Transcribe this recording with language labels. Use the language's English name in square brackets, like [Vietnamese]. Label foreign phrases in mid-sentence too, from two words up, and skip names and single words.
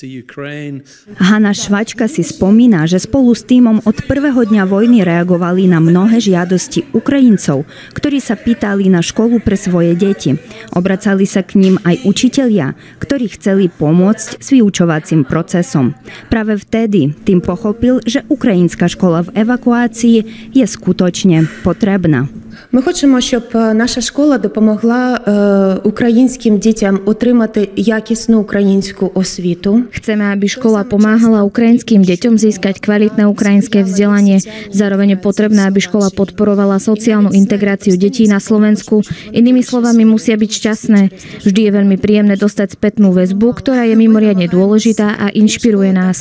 [Slovak] Hanna Švačka si spomína, že spolu s tímom od prvého dňa vojny reagovali na mnohé žiadosti Ukrajincov, ktorí sa pýtali na školu pre svoje deti. Obracali sa k ním aj učitelia, ktorí chceli pomôcť s vyučovacím procesom. Práve vtedy tým pochopil, že ukrajinská škola v evakuácii je skutočne potrebná. [Ukrainian] Ми хочемо, щоб наша школа допомогла українським дітям отримати якісну українську освіту. [Slovak] Chceme, aby škola pomáhala ukrajinským deťom získať kvalitné ukrajinské vzdelanie. Zároveň je potrebné, aby škola podporovala sociálnu integráciu detí na Slovensku. Inými slovami, musia byť šťastné. Vždy je veľmi príjemné dostať spätnú väzbu, ktorá je mimoriadne dôležitá a inšpiruje nás.